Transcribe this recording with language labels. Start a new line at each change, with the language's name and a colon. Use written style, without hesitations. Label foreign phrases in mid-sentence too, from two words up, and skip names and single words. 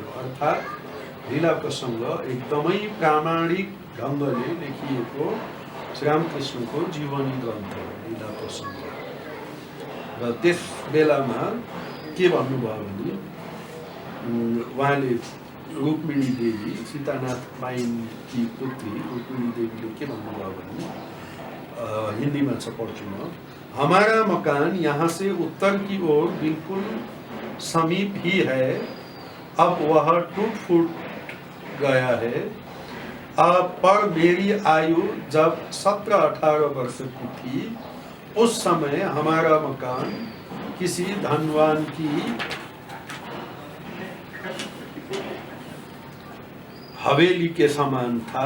Nepali: अर्थात् लीला प्रसङ्ग एकदमै प्रामाणिक ढङ्गले लेखिएको श्रीरामकृष्णको जीवनी ग्रन्थ लीला प्रसङ्ग। र त्यस बेलामा के भन्नुभयो भने उहाँले रुक्मिणी देवी, सीतानाथ पाइनकी पुत्री रुक्मिणी देवीले के भन्नुभयो भने
Hindi: हिंदी में से पढ़ चुना। हमारा मकान यहाँ से उत्तर की ओर बिल्कुल समीप ही है। अब वह टूट फूट गया है। पर मेरी आयु जब 17-18 वर्ष की थी, उस समय हमारा मकान किसी धनवान की हवेली के समान था।